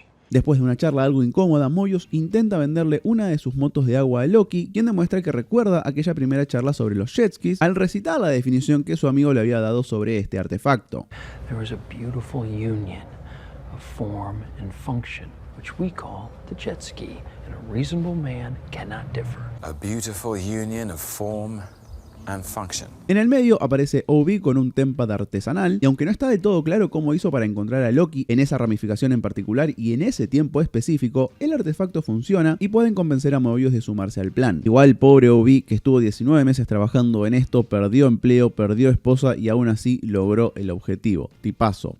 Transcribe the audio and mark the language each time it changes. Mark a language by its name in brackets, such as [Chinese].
[Spanish] Después de una charla algo incómoda, Mobius intenta venderle una de sus motos de agua a Loki, quien demuestra que recuerda aquella primera charla sobre los jet skis al recitar la definición que su amigo le había dado sobre este artefacto. [English] There was a beautiful union of form and function, which we call the jet ski, and a reasonable man cannot differ. A beautiful union of form and function. [Spanish] En el medio aparece Obi con un Tempad artesanal, y aunque no está de todo claro cómo hizo para encontrar a Loki en esa ramificación en particular y en ese tiempo específico, el artefacto funciona y pueden convencer a Mobius de sumarse al plan. Igual, pobre Obi, que estuvo 19 meses trabajando en esto, perdió empleo, perdió esposa y aún así logró el objetivo. Tipazo.